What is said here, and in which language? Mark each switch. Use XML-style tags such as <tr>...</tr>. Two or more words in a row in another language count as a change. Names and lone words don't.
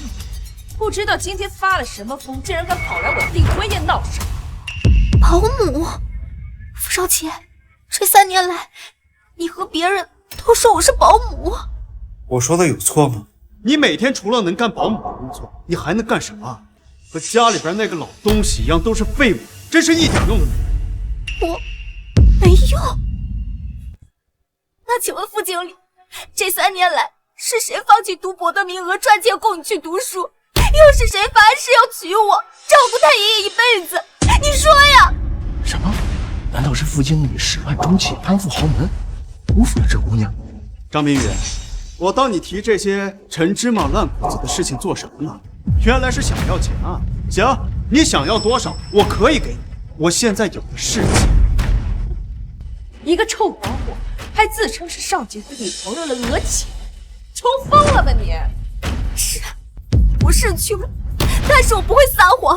<zh>不知道今天发了什麼瘋，竟然敢跑來我訂婚宴鬧事。保姆，傅少杰，這3年來，你和別人都說我是保姆。我說的有錯嗎？你每天除了能幹保姆的工作，你還能幹什麼？和家裡邊那個老東西一樣，都是廢物，真是一點用都沒有。我沒用？那請問傅經理，這3年來是誰放棄讀博的名額賺錢供你去讀書？又是誰發誓要娶我，照顧太爺爺一輩子？你說呀！什麼？難道是傅經理始亂終棄，攀附豪門，辜負了這姑娘？張明宇，我當你提這些陳芝麻爛谷子的事情做什麼呢？原來是想要錢啊！行，你想要多少，我可以給你。我現在有的是錢。一個臭保姆，還自稱是少杰的女朋友的訛起， 抽風了吧你？是，我是穷，但是我不会撒谎。</zh>